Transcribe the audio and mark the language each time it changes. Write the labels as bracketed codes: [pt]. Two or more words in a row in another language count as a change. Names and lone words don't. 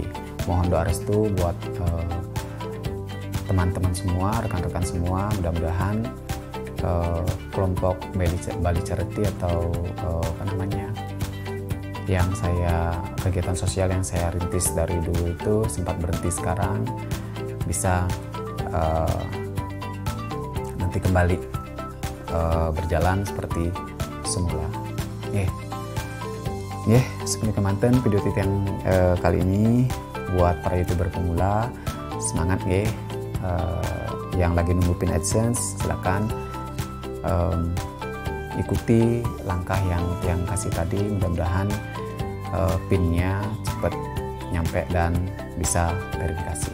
[id] Mohon doa restu buat teman-teman semua, rekan-rekan semua, mudah-mudahan kelompok Bali Charity atau yang kegiatan sosial yang saya rintis dari dulu itu sempat berhenti, sekarang bisa nanti kembali berjalan seperti semula. Seperti kemanten video Titiang kali ini buat para YouTuber pemula, semangat yang lagi nunggu pin AdSense, silakan ikuti langkah yang Tiang kasih tadi, mudah-mudahan pinnya cepat nyampe dan bisa verifikasi.